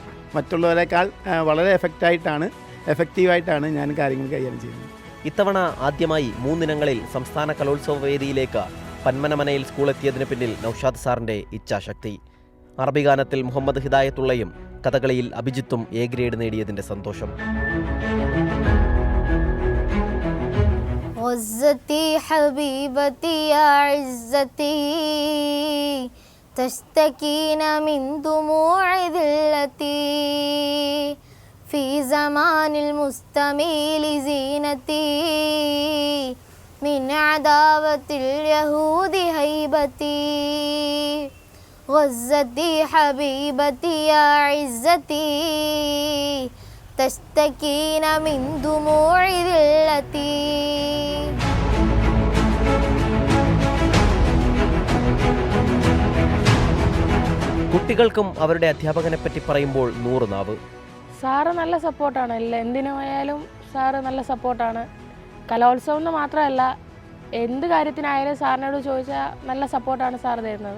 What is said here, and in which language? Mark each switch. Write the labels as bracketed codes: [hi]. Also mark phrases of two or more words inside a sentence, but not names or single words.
[ml] മറ്റുള്ളവരെക്കാൾ വളരെ എഫക്റ്റീവായിട്ടാണ് ഞാൻ കാര്യങ്ങൾ കൈകാര്യം ചെയ്യുന്നത്. ഇത്തവണ ആദ്യമായി 3 ഇനങ്ങളിൽ സംസ്ഥാന കലോത്സവ വേദിയിലേക്ക് പന്മനമനയിൽ സ്കൂൾ എത്തിയതിന് പിന്നിൽ നൗഷാദ് സാറിൻ്റെ ഇച്ഛാശക്തി. അറബി ഗാനത്തിൽ മുഹമ്മദ് ഹിദായത്തുള്ളയും കഥകളിയിൽ അഭിജിത്തും എ ഗ്രേഡ് നേടിയതിൻ്റെ സന്തോഷം. [ar] عزتي حبيبتي يا عزتي تشتكين من دموع ذلتي في زمان المستميل زينتي من عداوة اليهود هيبتي غزتي حبيبتي يا عزتي تشتكين من دموع ذلتي. [ml] കുട്ടികൾക്കും അവരുടെ അധ്യാപകനെപ്പറ്റി പറയുമ്പോൾ 100 നാവ്. സാറ് നല്ല സപ്പോർട്ടാണ്. എന്തിനായാലും സാറ് നല്ല സപ്പോർട്ടാണ്. കലോത്സവം എന്ന് മാത്രമല്ല, എന്ത് കാര്യത്തിനായാലും സാറിനോട് ചോദിച്ചാൽ നല്ല സപ്പോർട്ടാണ് സാറ് തരുന്നത്.